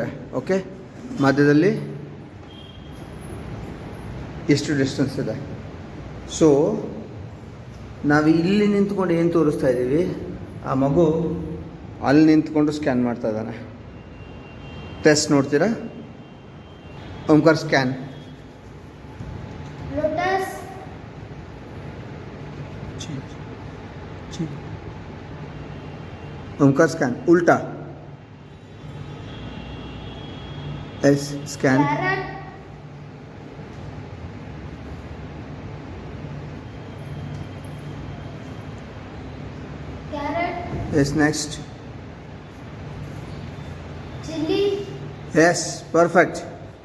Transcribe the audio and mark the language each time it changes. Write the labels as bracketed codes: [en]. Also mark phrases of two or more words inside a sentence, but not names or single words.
[kn] ಓಕೆ, ಮಧ್ಯದಲ್ಲಿ ಎಷ್ಟು ಡಿಸ್ಟೆನ್ಸ್ ಇದೆ. ಸೊ ನಾವು ಇಲ್ಲಿ ನಿಂತ್ಕೊಂಡು ಏನು ತೋರಿಸ್ತಾ ಇದ್ದೀವಿ, ಆ ಮಗು ಅಲ್ಲಿ ನಿಂತ್ಕೊಂಡು ಸ್ಕ್ಯಾನ್ ಮಾಡ್ತಾ ಇದ್ದಾನೆ. ಟೆಸ್ಟ್ ನೋಡ್ತೀರಾ? ಓಂಕಾರ್ ಸ್ಕ್ಯಾನ್. [en] Omkar scan उल्टा S scan S next chilli yes perfect.